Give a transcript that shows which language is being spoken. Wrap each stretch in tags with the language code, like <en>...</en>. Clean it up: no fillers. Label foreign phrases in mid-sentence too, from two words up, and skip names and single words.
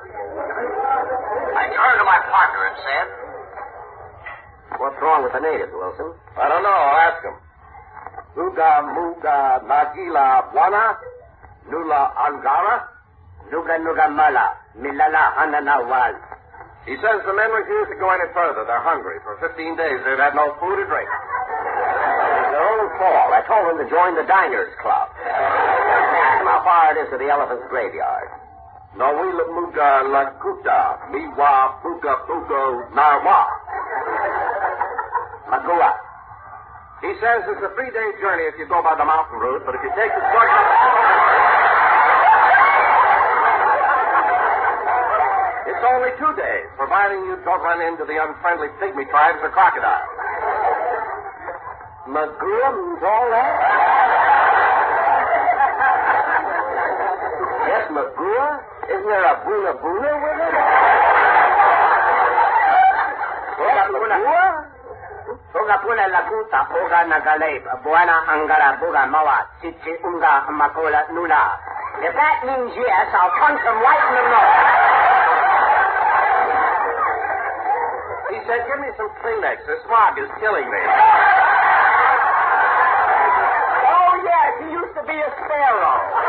<en>I turned to my partner and said, What's wrong with the natives, Wilson? I don't know. I'll ask him. Uga muga nagila wana, nula angara, Nuga nuga mala, milala hanana wal. He says the men refuse to go any further. They're hungry. For 15 days, they've had no food or drink. Their own fault. I told them to join the Diners Club. Ask them how far it is to the elephant's graveyard. Nawila muga lakuta, miwa buga bugo narwa. Magua. He says it's a 3-day journey if you go by the mountain route, but if you take the short... It's only 2 days, providing you don't run into the unfriendly pygmy tribes or crocodiles. Magua means all that? Yes, Magua? Isn't there a Buna Buna with it? Magua? Oga puna lakuta, oga nagalep, buana angara buga mawa, chichi unga makola nula. If that means yes, I'll punch him right in the nose. He said, give me some Kleenex. This smog is killing me. Oh, yes, he used to be a sparrow.</en>